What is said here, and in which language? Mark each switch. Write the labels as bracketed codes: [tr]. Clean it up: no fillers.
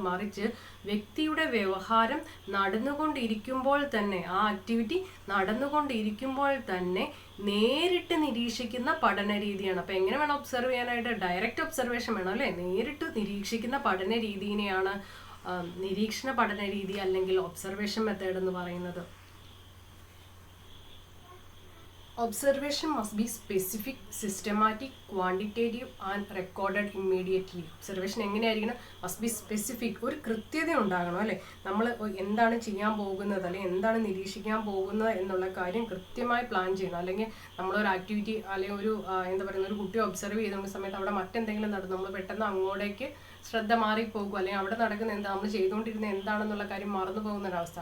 [ml] മറിച്ച് വ്യക്തിയുടെ വ്യവഹാരം നടന്നുകൊണ്ടിരിക്കുമ്പോൾ തന്നെ, ആ ആക്ടിവിറ്റി നടന്നുകൊണ്ടിരിക്കുമ്പോൾ തന്നെ നേരിട്ട് നിരീക്ഷിക്കുന്ന പഠന രീതിയാണ്. അപ്പോൾ എങ്ങനെ വേണം ഒബ്സർവ് ചെയ്യാനായിട്ട്? ഡയറക്റ്റ് ഒബ്സർവേഷൻ വേണം അല്ലേ. നേരിട്ട് നിരീക്ഷിക്കുന്ന പഠന രീതിനെയാണ് നിരീക്ഷണ പഠന രീതി അല്ലെങ്കിൽ ഒബ്സർവേഷൻ മെത്തേഡ് എന്ന് പറയുന്നത്. [en] Observation must be specific, systematic, quantitative and recorded immediately. [ml] Observation എങ്ങനെയായിരിക്കണം? [en] Must be specific. [ml] ഒരു കൃത്യത ഉണ്ടാകണം അല്ലേ. നമ്മൾ എന്താണ് ചെയ്യാൻ പോകുന്നത് അല്ലെങ്കിൽ എന്താണ് നിരീക്ഷിക്കാൻ പോകുന്നത് എന്നുള്ള കാര്യം കൃത്യമായി പ്ലാൻ ചെയ്യണം. അല്ലെങ്കിൽ നമ്മളൊരു ആക്ടിവിറ്റി അല്ലെങ്കിൽ ഒരു എന്താ പറയുന്ന ഒരു കുട്ടിയെ ഒബ്സർവ് ചെയ്തുകൊണ്ട സമയത്ത് അവിടെ മറ്റെന്തെങ്കിലും നടന്നു, നമ്മൾ പെട്ടെന്ന് അങ്ങോട്ടേക്ക് ശ്രദ്ധ മാറിപ്പോകും, അല്ലെങ്കിൽ അവിടെ നടക്കുന്ന എന്താ, നമ്മൾ ചെയ്തുകൊണ്ടിരുന്ന എന്താണെന്നുള്ള കാര്യം മറന്നു പോകുന്നൊരവസ്ഥ.